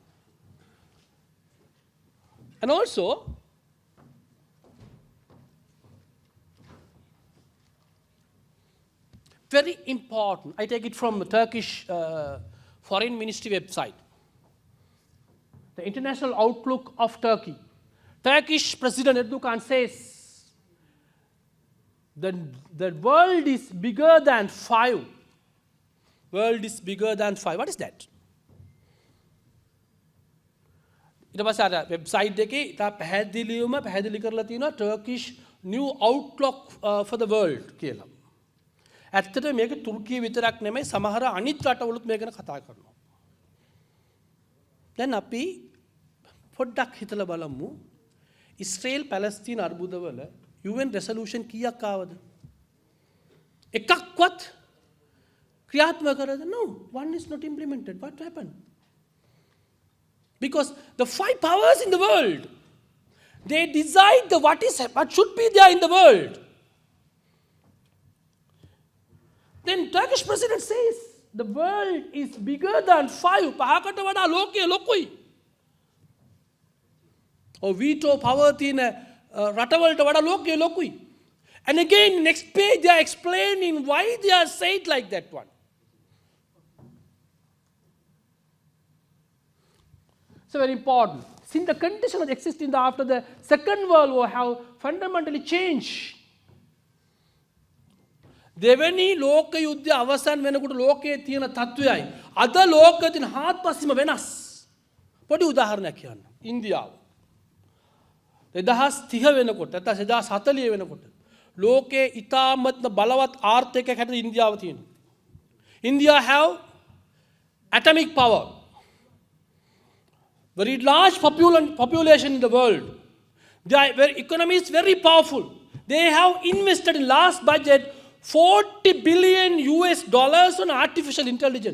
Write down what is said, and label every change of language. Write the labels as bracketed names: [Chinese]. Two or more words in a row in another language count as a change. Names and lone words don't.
[English] And also, very important, I take it from the Turkish Foreign Ministry website. The International Outlook of Turkey. Turkish President Erdogan says the world is bigger than 5. World is bigger than 5. What is that? [Sinhala] ඊට පස්සේ අර වෙබ්සයිට් එකේ ඉතා පැහැදිලිවම පැහැදිලි කරලා තියෙනවා [English] Turkish new outlook for the world [Sinhala] කියලා. ඇත්තට මේක තුර්කිය විතරක් නෙමෙයි සමහර අනිත් රටවලුත් මේක ගැන කතා කරනවා. දැන් අපි පොඩ්ඩක් හිතලා බලමු ඉස්රේල් පැලස්තීන අර්බුදවල [English] UN resolution [Sinhala] කීයක් ආවද? එකක්වත් ක්‍රියාත්මක කරද? [English] No, one is not implemented. What happened? Because the 5 powers in the world, they decide what should be there in the world. Then Turkish president says the world is bigger than 5. [Sinhala] පහකට වඩා ලෝකය ලොකුයි. [English] Or veto power [Sinhala] තියෙන රටවලට වඩා ලෝකය ලොකුයි. [English] And again, next page they are explaining why they are said like that one. It's very important. Since the conditions that exist after the Second World War have fundamentally changed. [Sinhala] දෙවැනි ලෝක යුද්ධය අවසන් වෙනකොට ලෝකයේ තියෙන තත්ත්වයයි අද ලෝකයේ තියෙන හාත්පසින්ම වෙනස්. පොඩි උදාහරණයක් කියන්න. ඉන්දියාව 2030 වෙනකොට නැත්නම් 2040 වෙනකොට ලෝකයේ ඉතාමත්ම බලවත් ආර්ථිකයක් හැටියට ඉන්දියාව තියෙනවා. [English] India have atomic power. Very large population in the world. Their economy is very powerful. They have invested in last budget $40 billion on artificial intelligence.